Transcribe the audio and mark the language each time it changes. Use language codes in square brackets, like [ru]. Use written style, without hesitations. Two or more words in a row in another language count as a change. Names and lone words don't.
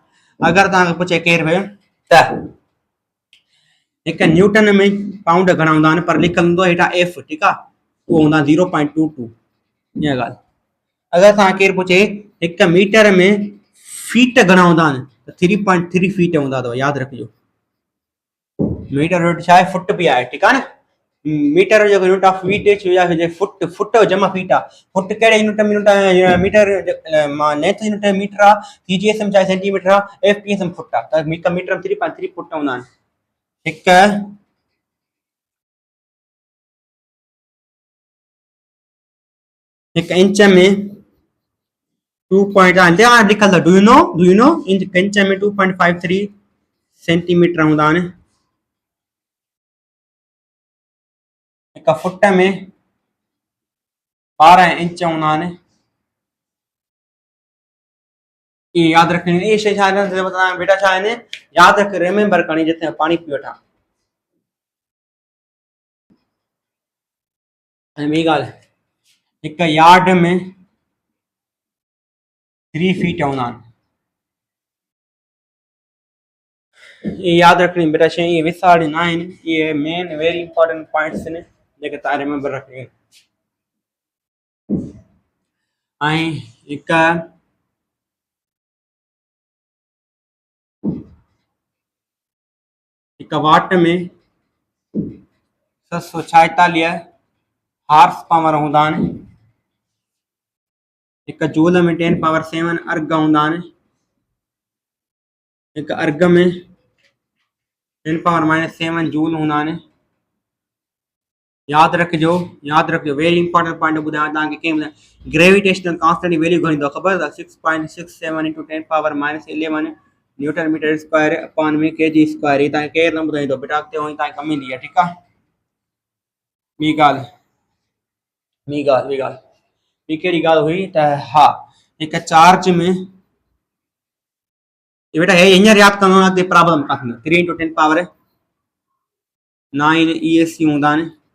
[sd] अगरि तव्हांखे पुछे केरु बि त हिकु न्यूटन में पाउंड घणा हूंदा आहिनि, पर लिखियलु हूंदो हेठां एफ। ठीकु आहे। उहो हूंदा 0.22। ईअं ॻाल्हि। अगरि तव्हां केरु पुछे हिकु मीटर में फीट घणा हूंदा आहिनि, त 3.3 फीट हूंदा अथव, यादि रखिजो। मीटर यूनिट छा आहे? फुट बि आहे। ठीकु आहे न। मीटर जो [en] unit of feet foot, [sd] फुट जमा फीट आहे। फुट कहिड़े यूनिट में मीटर नेथ यूनिट मीटर आहे, सीजीएस में छा सेंटीमीटर आहे, एफपीएस में फुट आहे। त हिकु मीटर में 3.3 फुट हूंदा आहिनि। हिकु इंच में 2 लिखल, [en] do you know [sd] इंच में 2.53 सेंटीमीटर हूंदा आहिनि। हिकु फुट में 12 इंच हूंदा आहिनि। [hi] ये याद रखनी है। [sd] ये शे बेटा छा आहिनि? याद रख, रिमेंबर करणी जिते पानी पी वठां। ऐं ॿी ॻाल्हि, हिकु यार्ड में 3 फीट हूंदा आहिनि। ये याद रखनी बेटा शे, ये विसाड़ न आहिनि। ये [en] main very important points [sd] आहिनि जेके तव्हां रिमेंबर रखणी आहिनि। ऐं हिकु वाट में 746 [en] horse power [sd] हूंदा आहिनि। हिकु जूल में 10⁻7 अर्ग हूंदा आहिनि। हिकु अर्ग में 10⁻7 जूल हूंदा आहिनि। याद रखिजो, याद रखिजो, [en] very important point [sd] ॿुधायां तव्हांखे। कंहिं [en] gravitational constant [sd] जी वैल्यू घणी अथव ख़बर अथव? 6.67 × 10⁻11 [en] newton meter square upon [sd] में [en] kg square. [sd] ही तव्हांखे केरु न ॿुधाईंदो बेटा, अॻिते वञी तव्हांखे कमु ईंदी आहे। ठीकु आहे। ॿी कहिड़ी ॻाल्हि हुई त हा, हिकु चार्ज में बेटा हे हींअर यादि कंदो, अॻिते प्रॉब्लम कान थींदो। 3 × 10⁻9 ESC हूंदा आहिनि।